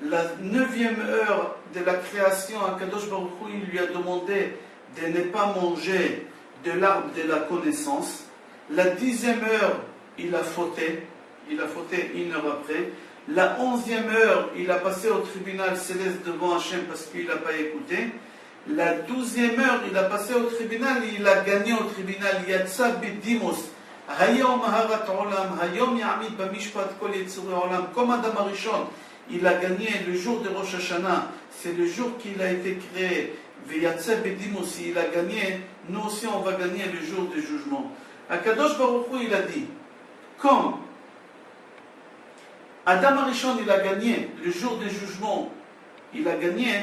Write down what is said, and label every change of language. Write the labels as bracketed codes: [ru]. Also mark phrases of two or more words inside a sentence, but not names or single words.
[fr] la 9e heure de la création, Akadosh Baruch Hu, il lui a demandé de ne pas manger de l'arbre de la connaissance. La 10e heure, il a fauté 1 heure après. La 11e heure, il a passé au tribunal céleste devant Hachem parce qu'il n'a pas écouté. La 12e heure, il a passé au tribunal et il a gagné au tribunal. [he] יצא בדימוס. היום הרת עולם היום יעמיד במשפט כל יצורי עולם. [fr] Comme Adam Arishon, il a gagné le jour de Rosh Hashanah. C'est le jour qu'il a été créé. [he] יצא בדימוס, [fr] il a gagné. Nous aussi, on va gagner le jour du jugement. Akadosh Baruch Hu, il a dit, comme Adam Arishon, il a gagné le jour du jugement, il a gagné.